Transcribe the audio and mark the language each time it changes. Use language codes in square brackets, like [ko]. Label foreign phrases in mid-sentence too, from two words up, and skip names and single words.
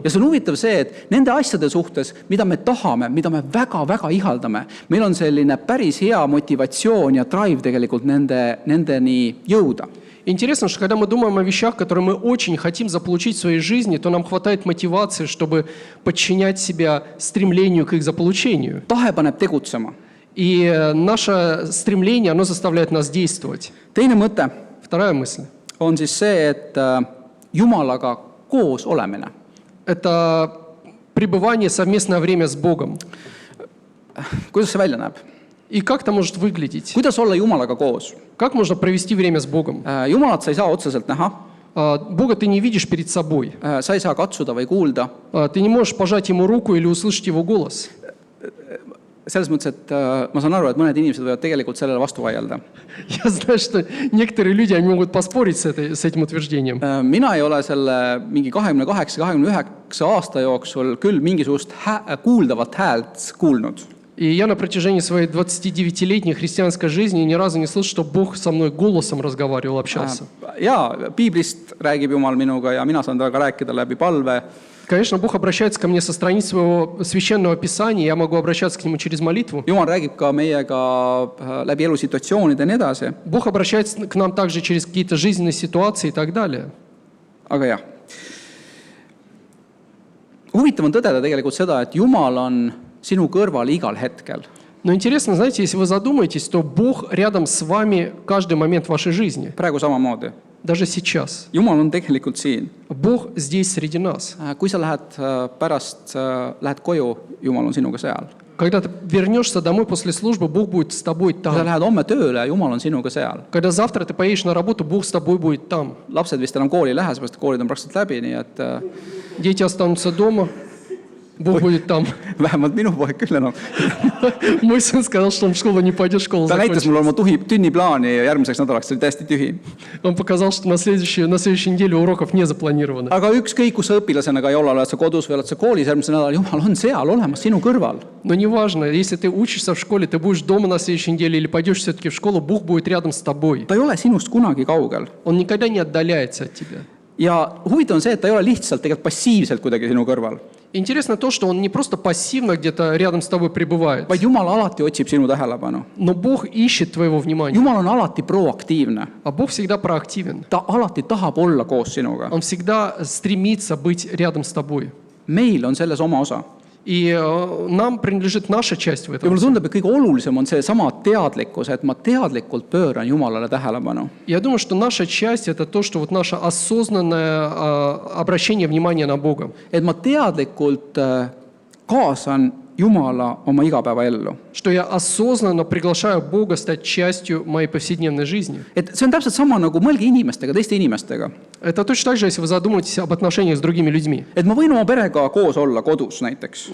[et] Ja see on huvitav see, et nende asjade suhtes, mida me tahame, mida me väga-väga ihaldame, meil on selline päris hea motivatsioon ja drive tegelikult nendeni jõuda. [ru] Интересно, что когда мы думаем о вещах, которые мы очень хотим заполучить в своей жизни, то нам хватает мотивации, чтобы подчинять себя стремлению к их заполучению. [et] Tahe paneb tegutsema. [ru] И наше стремление, оно заставляет нас действовать. [et] Teine mõte [ru] Вторая мысль. [et] on siis see, et Jumalaga koos olemine. [ru] Это пребывание, совместное время с Богом. [et] Kuidas see välja näeb? [ru] И как это может выглядеть? [et] Kuidas olla Jumalaga koos? [ru] Как можно провести время с Богом? [et] Jumalat sa ei saa otseselt näha. [ru] Бога ты не видишь перед собой. [et] Sa ei saa katsuda või kuulda. [ru] Ты не можешь пожать Ему руку или услышать Его голос. [et] Selles mõttes, et ma saan aru, et mõned inimesed võivad tegelikult sellele vastu vaielda. [ru] Я знаю, что некоторые люди они могут поспорить с этим утверждением. [et] Mina ei ole selle mingi 28-29 aasta jooksul küll mingisugust kuuldavat häält kuulnud. [ru] И я на протяжении своей 29-летней христианской жизни ни разу не слышал, что Бог со мной голосом разговаривал, общался. [et] Jaa, piiblist räägib Jumal minuga ja mina saan temaga rääkida läbi palve. [ru] Конечно, Бог обращается ко мне со страниц своего священного писания, я могу обращаться к Нему через молитву. [et] Jumal räägib ka meiega läbi elusituatsioonide ja nii edasi. [ru] Бог обращается к нам также через какие-то жизненные ситуации и так далее. [et] Aga jah. Huvitav on tõdeda tegelikult seda, et Jumal on sinu kõrval igal hetkel. [ru] Но интересно, знаете, если вы задумаетесь, то Бог рядом с вами каждый момент вашей жизни. [et] Praegu samamoodi. [ru] Даже сейчас. [et] Jumal on tegelikult siin. [ru] Bог здесь среди нас. [et] Kui sa lähed koju, Jumal on sinuga seal. [ru] Когда ты вернешься домой после службы, Бог будет с тобой [et] Kui sa [ru] там. [et] lähed homme tööle, Jumal on sinuga seal. [ru] Когда завтра ты поедешь на работу, Бог с тобой будет там. [et] Lapsed vist enam kooli ei lähe, sest koolid on praktiliselt läbi, nii et [ru] Дети останутся дома, Бог будет там. [et] vähemalt minu poeg küll enam. [ru] Мой сын сказал, что он в школу не пойдет, школа [et] Ta näitas [ru] закончится. [et] mulle oma tunniplaani ja järgmiseks nädalaks oli täiesti tühi. [ru] Он показал, что на следующей неделе уроков не запланировано. [et] Aga ükskõik, kus sa õpilasena ka ei ole, oled sa kodus või oled sa koolis, järgmisel nädalal Jumal on seal olemas sinu kõrval. [ru] Но неважно, если ты учишься в школе, ты будешь дома на следующей неделе или пойдешь все-таки в школу, Бог будет рядом с тобой. [et] Ta ei ole sinust kunagi kaugel. [ru] Он никогда не отдаляется от тебя. [et] Ja huvitav on see, et ta ei ole lihtsalt tegelikult passiivselt kuidagi sinu kõrval. [ru] Интересно то, что Он не просто пассивно где-то рядом с тобой пребывает, [et] vaid Jumal alati otsib sinu tähelepanu. [ru] но Бог ищет твоего внимания. [et] Jumal on alati proaktiivne. [ru] А Бог всегда проактивен. [et] Ta alati tahab olla koos sinuga. [ru] Он всегда стремится быть рядом с тобой. [et] Meil on selles oma osa. [ru] И нам принадлежит наша часть в [et] Ja [ru] этом. [et] mulle tundub, et kõige olulisem on seesama teadlikkus, et ma teadlikult pööran Jumalale tähelepanu. [ru] Я думаю, что наша часть – это то, что вот наше осознанное обращение внимания на Бога. [et] Et ma teadlikult kaasan Jumala oma igapäevaellu. [ru] Что я осознанно приглашаю Бога стать частью моей повседнevной жизни. [et] Et see on täpselt sama nagu mõelge inimestega, teiste inimestega. [ru] Это точно так же, если вы задумаетесь об отношениях с другими людьми. [et] Et ma võin oma perega koos olla kodus näiteks.